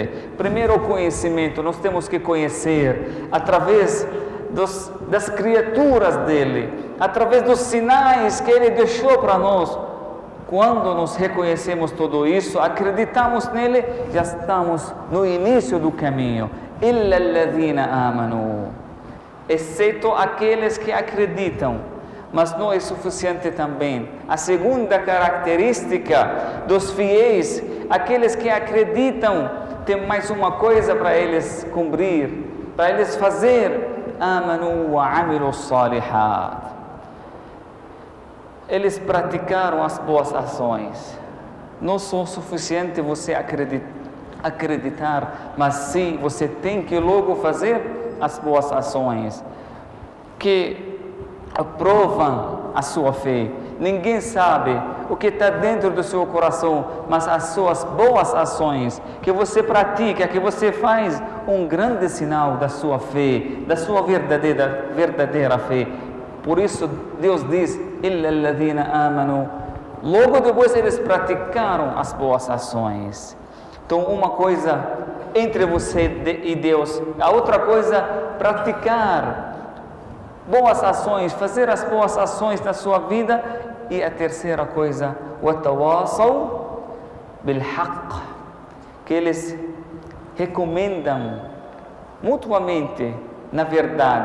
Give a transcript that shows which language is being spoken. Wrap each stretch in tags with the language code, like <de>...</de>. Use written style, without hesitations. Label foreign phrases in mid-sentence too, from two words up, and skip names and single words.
<pt>Primeiro o conhecimento, nós temos que conhecer através das criaturas dEle, através dos sinais que Ele deixou para nós. Quando nós reconhecemos tudo isso, acreditamos nele, já estamos no início do caminho.</pt> <ar>إلا الذين آمنوا,</ar> <pt>exceto aqueles que acreditam. Mas não é suficiente também. A segunda característica dos fiéis, aqueles que acreditam, tem mais uma coisa para eles cumprir, para eles fazer.</pt> <ar>آمنوا وعملوا صالحات.</ar> <pt>Eles praticaram as boas ações. Não são suficiente você acreditar, mas sim, você tem que logo fazer as boas ações que aprovam a sua fé. Ninguém sabe o que está dentro do seu coração, mas as suas boas ações que você pratica, que você faz, um grande sinal da sua fé, da sua verdadeira fé. Por isso Deus diz,</pt> <ar>إلا الذين آمنوا.</ar> <pt>Logo depois eles praticaram as boas ações. Então uma coisa entre você e Deus, a outra coisa praticar boas ações, fazer as boas ações na sua vida. E a terceira coisa,</pt> <ar>وتواصوا بالحق,</ar> <pt>que eles recomendam mutuamente na verdade.</pt>